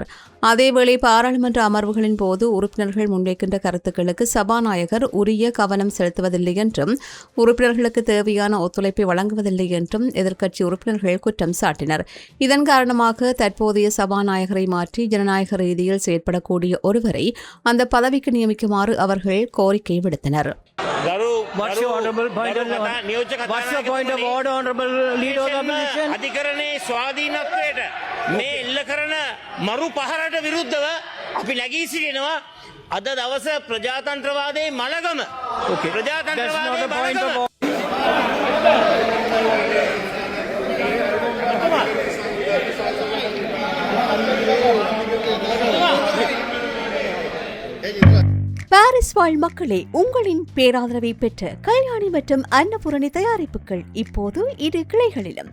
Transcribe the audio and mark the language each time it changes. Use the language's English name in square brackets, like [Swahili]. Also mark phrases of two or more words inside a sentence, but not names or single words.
[Tamil] அதேவேளை பாராளுமன்ற அமர்வுகளின் போது உறுப்பினர்கள் முன்வைக்கின்ற கருத்துக்களுக்கு சபாநாயகர் உரிய கவனம் செலுத்துவதில்லை என்றும் உறுப்பினர்களுக்கு தேவையான ஒத்துழைப்பை வழங்குவதில்லை என்றும் எதிர்க்கட்சி உறுப்பினர்கள் குற்றம் சாட்டினர். இதன் காரணமாக தற்போதைய சபாநாயகரை மாற்றி ஜனநாயக ரீதியில் செயற்படக்கூடிய ஒருவரை அந்த பதவிக்கு நியமிக்குமாறு அவர்கள் கோரிக்கை விடுத்தனர். [Sinhala] අධිකරණයේ ස්වාධීනත්වයට මේ එල්ල කරන මරු පහරට විරුද්ධව අපි නැගී සිටිනවා. අද දවස ප්‍රජාතන්ත්‍රවාදයේ මලගම ප්‍රජාතන්ත්‍රවාදයේ මලගම [Tamil] பாரிஸ் வாழ் மக்களே, உங்களின் பேராதரவை பெற்ற கல்யாணி மற்றும் அன்னபூரணி தயாரிப்புகள் இப்போது 2 கிளைகளிலும்.